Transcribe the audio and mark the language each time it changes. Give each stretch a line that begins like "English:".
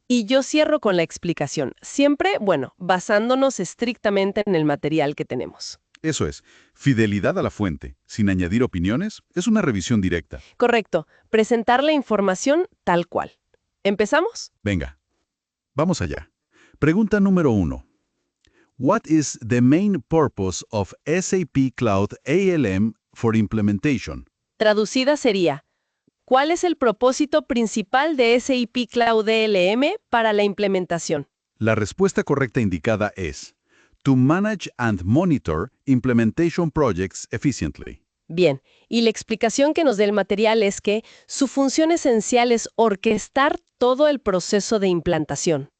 Spanish: Y yo cierro con la explicación, siempre, basándonos estrictamente en el material que tenemos. Eso es, fidelidad a la fuente, sin añadir opiniones, es una revisión directa. Correcto, presentar la información tal cual. ¿Empezamos? Venga, vamos allá. Pregunta número 1.
English: What is the main purpose of SAP Cloud ALM for implementation?
Spanish: Traducida sería, ¿cuál es el propósito principal de SAP Cloud ELM para la implementación? La respuesta correcta indicada es:
English: to manage and monitor implementation projects efficiently.
Spanish: Bien, y la explicación que nos da el material es que su función esencial es orquestar todo el proceso de implantación.